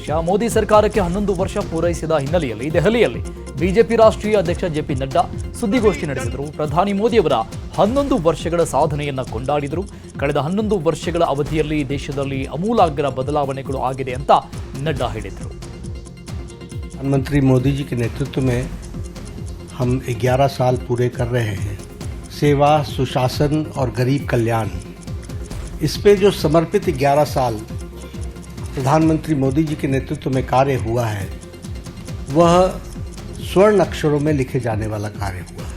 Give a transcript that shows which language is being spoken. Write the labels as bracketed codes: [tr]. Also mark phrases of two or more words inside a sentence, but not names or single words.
[kn] ಮೋದಿ ಸರ್ಕಾರಕ್ಕೆ 11 ವರ್ಷ ಪೂರೈಸಿದ ಹಿನ್ನೆಲೆಯಲ್ಲಿ ದೆಹಲಿಯಲ್ಲಿ ಬಿಜೆಪಿ ರಾಷ್ಟ್ರೀಯ ಅಧ್ಯಕ್ಷ ಜೆಪಿ ನಡ್ಡಾ ಸುದ್ದಿಗೋಷ್ಠಿ ನಡೆಸಿದರು. ಪ್ರಧಾನಿ ಮೋದಿಯವರ 11 ವರ್ಷಗಳ ಸಾಧನೆಯನ್ನ ಕೊಂಡಾಡಿದರು. ಕಳೆದ 11 ವರ್ಷಗಳ ಅವಧಿಯಲ್ಲಿ ದೇಶದಲ್ಲಿ ಅಮೂಲಾಗ್ರ ಬದಲಾವಣೆಗಳು ಆಗಿದೆ ಅಂತ ನಡ್ಡಾ ಹೇಳಿದರು. [hi] प्रधानमंत्री मोदी जी के नेतृत्व में हम 11 साल पूरे कर रहे हैं. सेवा, सुशासन और गरीब कल्याण, इस पे जो समर्पित 11 साल प्रधानमंत्री मोदी जी के नेतृत्व में कार्य हुआ है वह स्वर्ण अक्षरों में लिखे जाने वाला कार्य हुआ है.